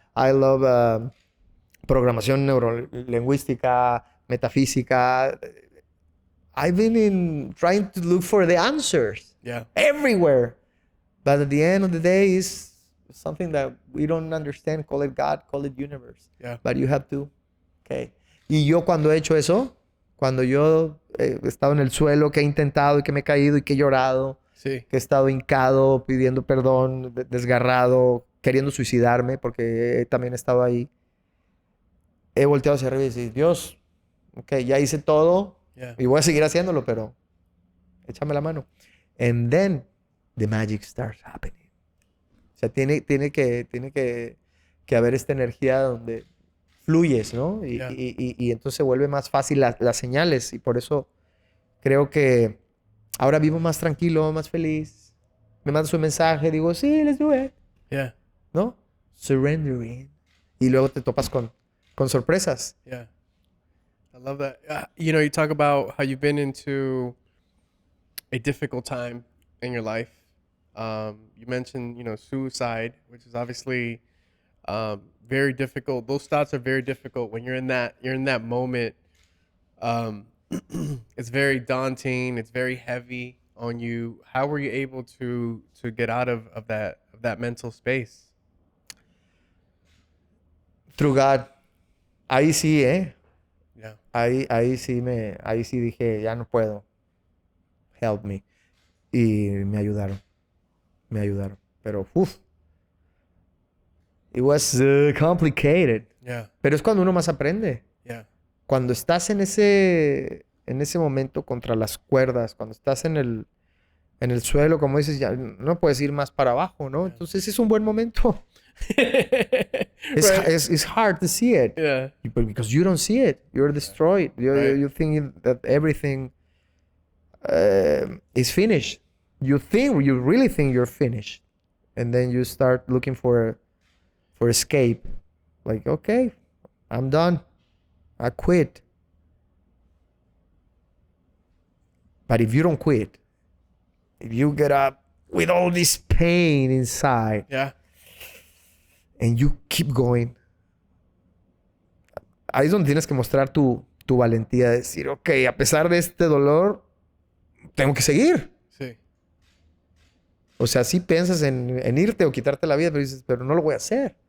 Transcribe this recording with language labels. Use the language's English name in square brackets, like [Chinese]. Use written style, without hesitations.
[English] I love [Spanish] programación neurolingüística, metafísica. [English] I've been trying to look for the answers. Yeah. Everywhere. But at the end of the day, it's something that we don't understand. Call it God, call it universe. Yeah. But you have to. Okay. [Spanish] Y yo cuando he hecho eso, cuando yo he estado en el suelo, que he intentado y que me he caído y que he llorado, Sí. que he estado hincado, pidiendo perdón, desgarrado, queriendo suicidarme, porque también he estado ahí. He volteado hacia arriba y decir, Dios, ok, ya hice todo y voy a seguir haciéndolo, pero échame la mano. [English] And then the magic starts happening. [Spanish] O sea, tiene que haber esta energía donde fluyes, ¿no? Y entonces se vuelve más fácil las señales. Y por eso creo que ahora vivo más tranquilo, más feliz. Me mandas un mensaje, digo, sí, [English] let's do it. Yeah. [Spanish] ¿No? Surrendering. Y luego te topas con sorpresas. [English] Yeah. I love that. You talk about how you've been into a difficult time in your life. You mentioned, suicide, which is obviously very difficult. Those thoughts are very difficult when you're in that moment. It's very daunting. It's very heavy on you. How were you able to get out of that mental space? Through God. [Spanish] Ahí sí, ¿eh? [English] Yeah. [Spanish] Ahí sí dije, ya no puedo. [English] Help me. [Spanish] Y me ayudaron. Pero, [English] It was complicated. Yeah. [Spanish] Pero es cuando uno más aprende. [English] Yeah. [Spanish] Cuando estás en ese momento contra las cuerdas, cuando estás en el suelo, como dices, ya no puedes ir más para abajo, ¿no? [English] Yeah. [Spanish] Entonces es un buen momento. [English] Right. It's hard to see it. Yeah. But because you don't see it. You're destroyed. Right. You think that everything is finished. You really think you're finished. And then you start looking for escape. Like, okay, I'm done. I quit. But if you don't quit, if you get up with all this pain inside, Yeah. and you keep going, [Spanish] ahí es donde tienes que mostrar tu valentía. Decir, ok, a pesar de este dolor, tengo que seguir. Sí. O sea, sí piensas en irte o quitarte la vida, pero dices, pero no lo voy a hacer.